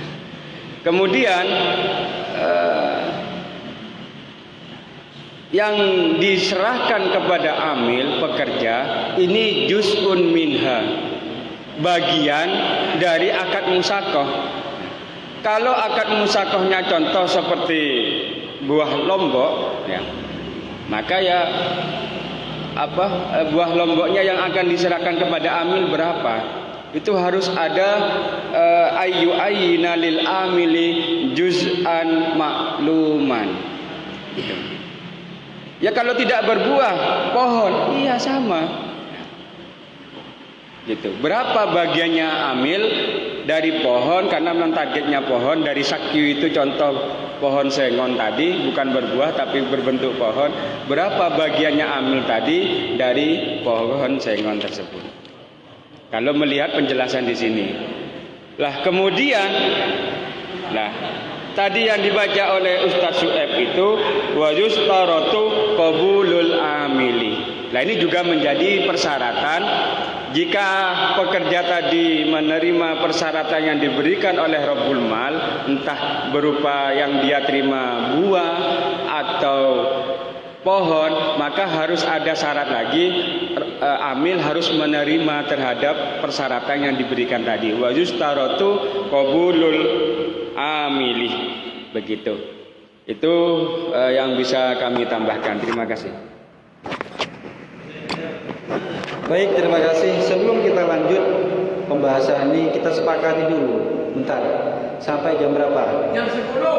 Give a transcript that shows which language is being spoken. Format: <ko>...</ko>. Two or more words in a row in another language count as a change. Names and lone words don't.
<id>Kemudian yang diserahkan kepada amil pekerja ini</id> <ar>جزء منها,</ar> <id>bagian dari akad musakoh. Kalau akad musakohnya contoh seperti buah lombok ya, maka ya buah lomboknya yang akan diserahkan kepada amil berapa? Itu harus ada</id> <ar>أي أيينا للعامل جزءا معلوما</ar> <id>gitu. Ya kalau tidak berbuah pohon, iya sama gitu. Berapa bagiannya amil dari pohon, karena memang targetnya pohon. Dari sakyu itu contoh pohon sengon tadi, bukan berbuah tapi berbentuk pohon. Berapa bagiannya amil tadi dari pohon sengon tersebut? Kalau melihat penjelasan di sini. Lah kemudian tadi yang dibaca oleh Ustadz Su'eb itu</id> <ar>ويشترط قبول العامل.</ar> <id>Nah ini juga menjadi persyaratan jika pekerja tadi menerima persyaratan yang diberikan oleh</id> <ar>رب المال,</ar> <id>entah berupa yang dia terima buah atau pohon, maka harus ada syarat lagi, amil harus menerima terhadap persyaratan yang diberikan tadi.</id> <ar>ويشترط قبول العامل.</ar> <id>Begitu. Itu yang bisa kami tambahkan. Terima kasih. Baik, terima kasih. Sebelum kita lanjut pembahasan ini, kita sepakati dulu. Bentar. Sampai jam berapa? Jam 10.</id>